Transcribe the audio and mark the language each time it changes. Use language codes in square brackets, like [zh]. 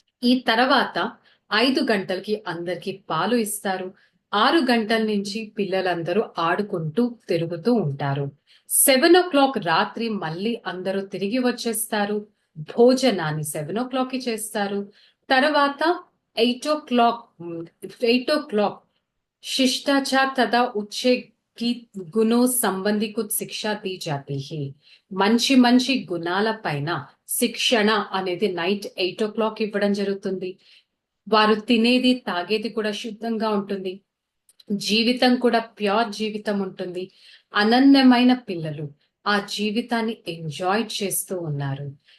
[te] ఈ తర్వాత 5 గంటలకి అందరికి పాలు ఇస్తారు. 6 గంటల నుంచి పిల్లలందరూ ఆడుకుంటూ తిరుగుతూ ఉంటారు. 7 o'clock రాత్రి మళ్ళీ అందరూ తిరిగి వచ్చేస్తారు. భోజనాన్ని 7 o'clockకి చేస్తారు. [hi] తర్వాత 8 o'clock 8 o'clock शिष्टाचार तथा उच्चे की गुणों संबंधी कुछ शिक्षा दी जाती है. [te] మంచి మంచి గుణాల పైన శిక్షణ అనేది నైట్ 8 o'clock ఇవ్వడం జరుగుతుంది. వారు తినేది తాగేది కూడా శుద్ధంగా ఉంటుంది. జీవితం కూడా ప్యూర్ జీవితం ఉంటుంది. అనన్యమైన పిల్లలు ఆ జీవితాన్ని ఎంజాయ్ చేస్తూ ఉన్నారు.